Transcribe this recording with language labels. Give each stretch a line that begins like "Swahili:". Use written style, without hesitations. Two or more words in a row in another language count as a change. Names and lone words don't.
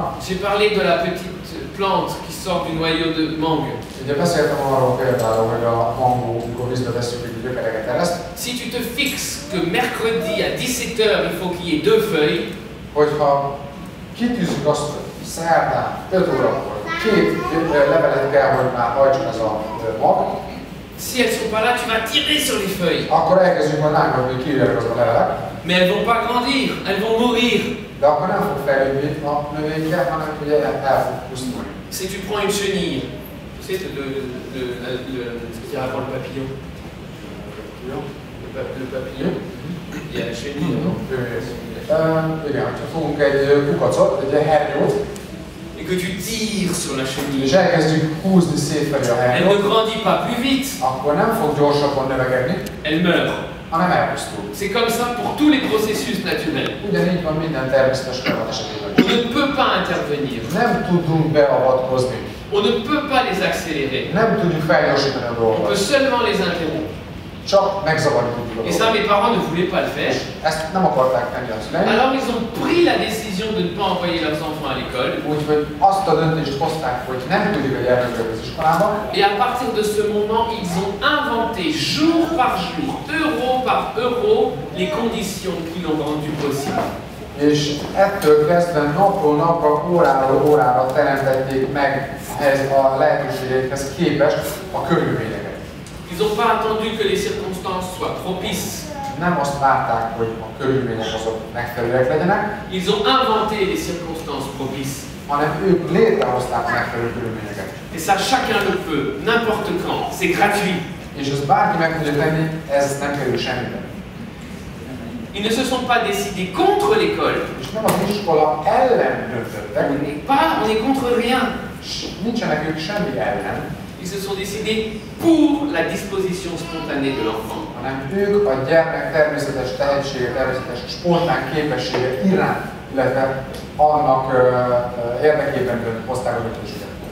French: J'ai parlé de la petite plante qui sort du noyau de mangue.
Hungarian: Ugye beszéltem arról például, hogy a mangó, amikor vízbe veszünk, hogy gyökereket ereszt.
French: Si tu te fixes que mercredi à 17 h il faut qu'il y ait 2 feuilles,
Hungarian: Hogyha kitűzzük azt, hogy szerdán 5 órakor 2 levelet kell, hogy már hajtson ez a mag,
French: si elles sont pas là, tu vas tirer sur les feuilles.
Hungarian: akkor elkezdjük majd rángatni, hogy kiírják az a levelek.
French: Mais elles vont pas grandir, elles vont mourir.
Hungarian: De akkor nem fog fejlődni a növényke, hanem ugye el fog pusztulni.
French: Si tu prends une chenille, tu sais, ce qu'il y a avant le papillon. Le papillon, il y a la chenille, non?
Hungarian: Igen, ha fogunk egy kukacot, egy hernyót,
French: Et que tu tires sur la
Hungarian: és
French: chenille,
Hungarian: elkezdjük húzni szétfelé a
French: elle ne
Hungarian: hernyót,
French: grandit pas plus vite,
Hungarian: akkor nem fog gyorsabban növekedni,
French: elle meurt.
Hungarian: hanem elpusztul.
French: C'est comme ça pour tous les processus naturels.
Hungarian: Ugyanígy van minden természetes folyamat esetében.
French: On ne peut pas intervenir,
Hungarian: Nem tudunk beavatkozni,
French: on ne peut pas les accélérer,
Hungarian: nem tudjuk felgyorsítani a
French: on peut
Hungarian: dolgokat,
French: seulement les interrompre.
Hungarian: csak megzavarni tudjuk a
French: Et ça,
Hungarian: dolgokat.
French: mes parents ne voulaient pas le faire.
Hungarian: Ezt nem akarták tenni a szüleim,
French: Alors ils ont pris la décision de ne pas envoyer leurs enfants à l'école.
Hungarian: úgyhogy azt a döntést hozták, hogy nem tudjuk a gyermekeket az iskolába,
French: Et à partir de ce moment, ils ont inventé jour par jour, euro par euro, les conditions qui l'ont rendu possible.
Hungarian: és ettől kezdve napról napra, óráról órára teremtették meg a lehetőségeikhez képest a körülményeket.
French: Ils n'ont pas attendu que les circonstances soient propices.
Hungarian: Nem azt várták, hogy a körülmények azok megfelelőek legyenek,
French: Ils ont inventé les circonstances propices.
Hungarian: hanem ők létrehozták a megfelelő körülményeket.
French: Et ça, chacun le peut, n'importe quand. C'est gratuit.
Hungarian: És ezt bárki meg tudja tenni, ez nem kerül semmibe.
French: Ils ne se sont pas décidés contre l'école.
Hungarian: És nem az iskola ellen döntöttek,
French: On est contre rien.
Hungarian: nincsenek ők semmi ellen,
French: Ils se sont décidés pour la disposition spontanée de l'enfant.
Hungarian: hanem ők a gyermek természetes tehetsége, természetes spontán képessége iránt, illetve annak érdekében hozták a döntésüket.